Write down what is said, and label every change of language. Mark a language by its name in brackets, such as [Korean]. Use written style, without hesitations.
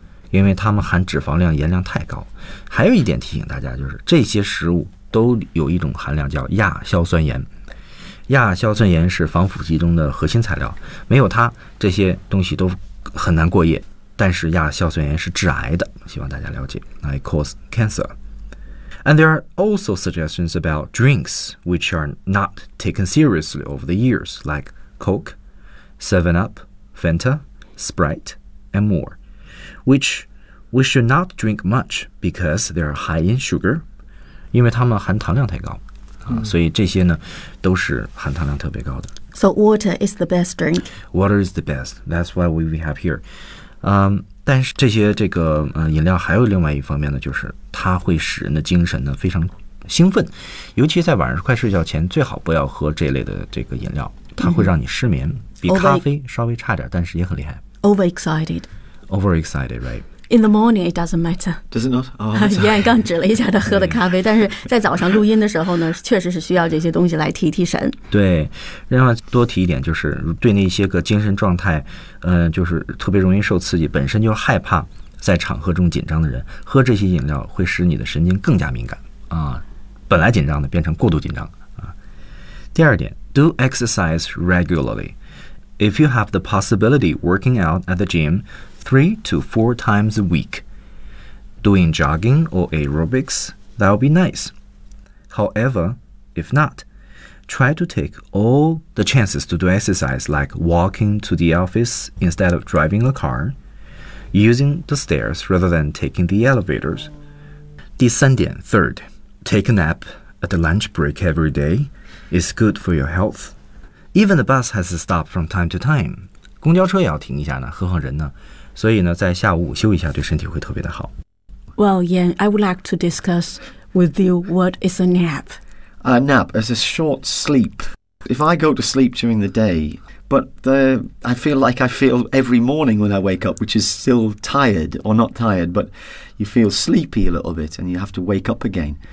[Chinese] 因为它们含脂肪量盐量太高。还有一点提醒大家，就是这些食物都有一种含量叫亚硝酸盐，亚硝酸盐是防腐剂中的核心材料，没有它这些东西都很难过夜，但是亚硝酸盐是致癌的，希望大家了解。 [English] I cause cancer. And there are also suggestions about drinks which are not taken seriously over the years, like Coke, 7-Up, Fanta, Sprite, and more, which we should not drink much because they are high in sugar. [Chinese] 因为它们含糖量太高，所以这些呢都是含糖量特别高的。 [English] So water is the best drink. Water is the best. That's why we have here. [Chinese] 但是这些饮料还有另外一方面呢，就是它会使人的精神呢非常兴奋，尤其在晚上快睡觉前，最好不要喝这类的饮料，它会让你失眠，比咖啡稍微差点，但是也很厉害。 [English] Overexcited. Overexcited, right? In the morning, it doesn't matter. Does it not? Oh, [Chinese] 燕刚指了一下他喝的咖啡，但是在早上录音的时候呢，确实是需要这些东西来提提神。对，另外多提一点，就是对那些个精神状态，就是特别容易受刺激，本身就害怕在场合中紧张的人，喝这些饮料会使你的神经更加敏感啊，本来紧张的变成过度紧张啊。第二点 [English] ，do exercise regularly. If you have the possibility, working out at the gym. 3 to 4 times a week. Doing jogging or aerobics, that'll be nice. However, if not, try to take all the chances to do exercise like walking to the office instead of driving a car, using the stairs rather than taking the elevators. [Chinese] 第三点 [English] ,third, take a nap at the lunch break every day is good for your health. Even the bus has to stop from time to time. [Chinese] 公交车也要停一下呢，何况人呢。所以呢，在下午午休一下，对身体会特别的好。 [English] Well, Yan, I would like to discuss with you what is a nap. A nap is a short sleep. If I go to sleep during the day, but I feel like I feel every morning when I wake up, which is still tired or not tired, but you feel sleepy a little bit and you have to wake up again.